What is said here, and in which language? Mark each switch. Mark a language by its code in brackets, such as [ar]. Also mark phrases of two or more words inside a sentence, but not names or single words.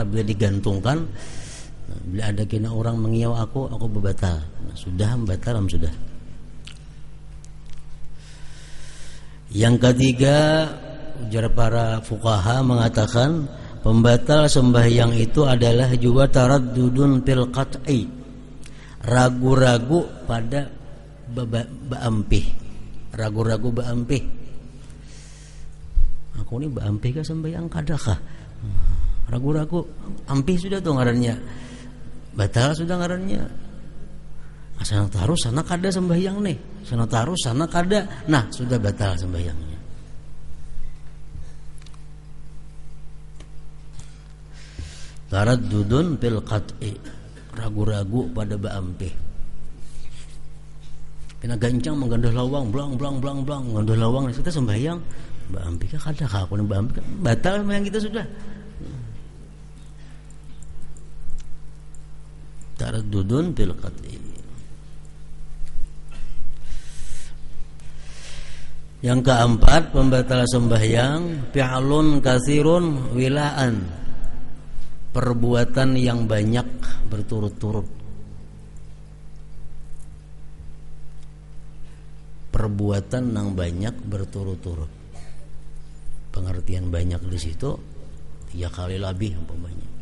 [bjn] Bila digantungkan, bila ada kena orang mengiyau aku bebatal. Nah, sudah batal, sudah. Yang ketiga, ujar para fuqaha mengatakan pembatal sembahyang itu adalah juga [ar] تردد في القطع, [bjn] ragu-ragu pada baampih, ragu-ragu baampih. Aku ini baampih kah sembahyang kadakah? Ragu-ragu, ampih sudah tuh ngarannya, batal sudah ngarannya. Sana taruh sana kada sembahyang nih, sana taruh sana kada, nah sudah batal sembahyangnya. [ar] تردد في القطع, [bjn] ragu-ragu pada baampih. Kena gancang menggandah lawang, blang gandah lawang, kita sembahyang baampih ka kada ka aku baampih, batal sembahyang kita sudah. [ar] تردد في القطع. [bjn] Yang keempat, pembatal sembahyang [ar] فعل كثير ولاء, [bjn] perbuatan yang banyak berturut-turut. perbuatan yang banyak berturut-turut. Pengertian banyak di situ 3 kali lebih umpamanya.